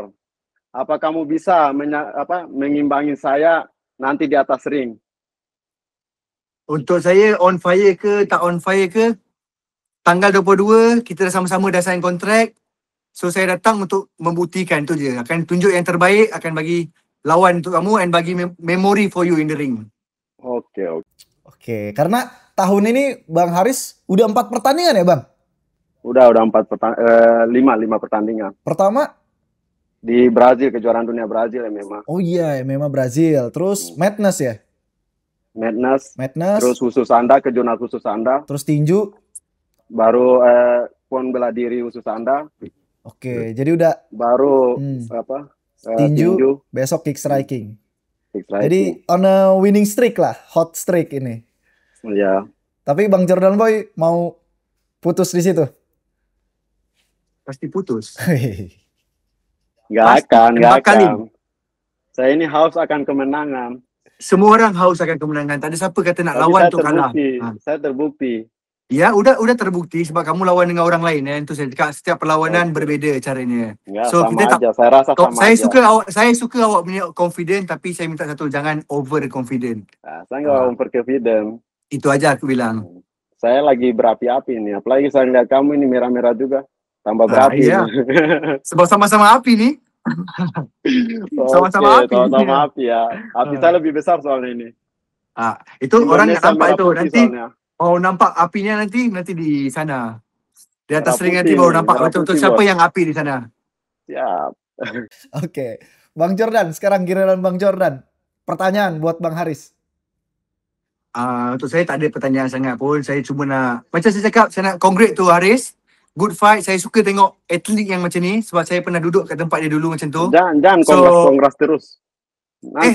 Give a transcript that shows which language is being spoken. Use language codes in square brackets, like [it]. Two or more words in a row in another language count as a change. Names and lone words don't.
[id] Apa kamu bisa mengimbangi saya nanti di atas ring? [ms] Untuk saya [en] on fire [ms] ke tak [en] on fire [ms] ke, tanggal 22 kita sama-sama dah sign kontrak. So saya datang untuk membuktikan tu je. Akan tunjuk yang terbaik, akan bagi lawan untuk kamu and bagi [en] memory for you in the ring. [id] Oke, karena tahun ini Bang Haris udah 4 pertandingan ya Bang? Udah 5 pertandingan. Pertama di Brazil, kejuaraan dunia Brazil MMA. Oh iya, MMA Brazil. Terus Madness ya? Madness. Terus khusus Anda, kejurnas khusus Anda. Terus tinju. Baru pon bela diri khusus Anda. Oke, jadi udah baru tinju, besok kick striking. Jadi [en] on a winning streak [id] lah, [en] hot streak [id] ini. Iya. Tapi Bang Jordan Boy mau putus di situ? Pasti putus. Gak akan. Saya ini haus akan kemenangan. [ms] Semua orang haus akan kemenangan. Tak ada siapa kata nak lawan untuk kalah. [id] Saya terbukti. [ms] Ya, udah terbukti sebab kamu lawan dengan orang lain. Itu saya cakap, setiap perlawanan berbeza caranya. [id] Enggak, so kita aja. Saya rasa sama [ms] saya suka awak punya confident, tapi saya minta satu, jangan [en] over confident. [id] Saya enggak [en] over confident. [id] Itu aja aku bilang. Saya lagi berapi-api nih. Apalagi saya lihat kamu ini merah-merah juga. Tambah berapi. Iya. Sebab sama-sama api nih. Sama-sama api ya. Api saya lebih besar soalnya ini. [ms] Itu orang nggak nampak itu nanti. [id] Soalnya. [ms] Oh, nampak apinya nanti di sana. Di atas ring nanti baru nampak betul-betul siapa yang api di sana. [id] Siap. Oke. Bang Jordan, sekarang giliran Bang Jordan. Pertanyaan buat Bang Haris. [ms] Untuk saya tak ada pertanyaan sangat pun. Saya cuma nak, macam saya cakap, saya nak congrats tu Haris. [en] Good fight. [ms] Saya suka tengok atlet yang macam ni sebab saya pernah duduk kat tempat dia dulu macam tu. [id] Jangan kongres terus. Nanti